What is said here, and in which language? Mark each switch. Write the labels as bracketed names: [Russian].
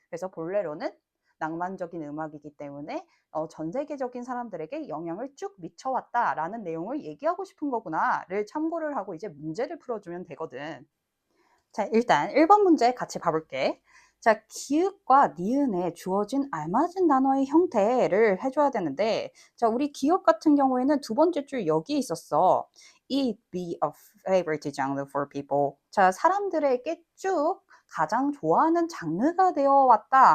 [Korean] 그래서 볼레로는 낭만적인 음악이기 때문에 전 세계적인 사람들에게 영향을 쭉 미쳐왔다라는 내용을 얘기하고 싶은 거구나를 참고를 하고 이제 문제를 풀어주면 되거든. 자, 일단 1번 문제 같이 봐볼게. 자, 기읍과 니은에 주어진 알맞은 단어의 형태를 해줘야 되는데, 자, 우리 기업 같은 경우에는 두 번째 줄 여기 있었어. [English] It be a favorite genre for people. [Korean] 자, 사람들에게 쭉 가장 좋아하는 장르가 되어 왔다.